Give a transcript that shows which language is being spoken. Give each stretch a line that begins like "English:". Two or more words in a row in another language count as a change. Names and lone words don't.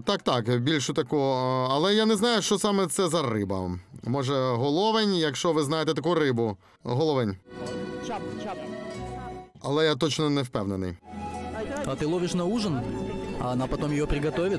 Ukrainian: Так, більшу таку. Але я не знаю, що саме це за риба. Може, головень, якщо ви знаєте таку рибу. Головень. Chop. Але я точно не впевнений.
Russian: А ты ловишь на ужин? А она потом ее приготовит?